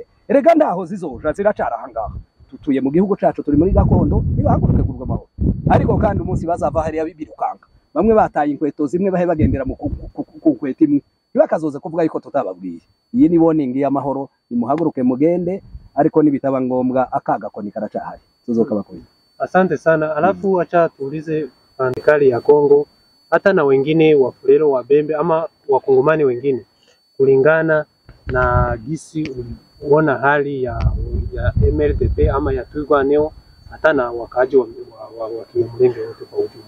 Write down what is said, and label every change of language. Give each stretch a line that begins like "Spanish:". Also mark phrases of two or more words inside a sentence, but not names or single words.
Rundi: Erega ndaho zizoja ziracara hangaha. Tutuye mu gihugu cacu, turi muri gakondo, nibahaguruke kurwa amahoro. Ariko kandi umunsi bazava hariya bibirukanga. Bamwe bataye inkweto zimwe bahe bagendera mu kukweta imwe. Bakazoze kuvuga yuko tutababwiye. Iyi ni warning y'amahoro, nimuhaguruke mugende, ariko nibitaba ngombwa akagakoni karacahari. Tuzoka bakoye.
Swahili: Asante sana. Alafu acha tuulize serikali ya Kongo, hata na wengine Wafulero, Wabembe ama Wakongomani wengine, kulingana na gisi uliona hali ya ya MLDP ama ya Twirwaneho hata na wakaaji wa Kinyamulenge wote kwa ujumla.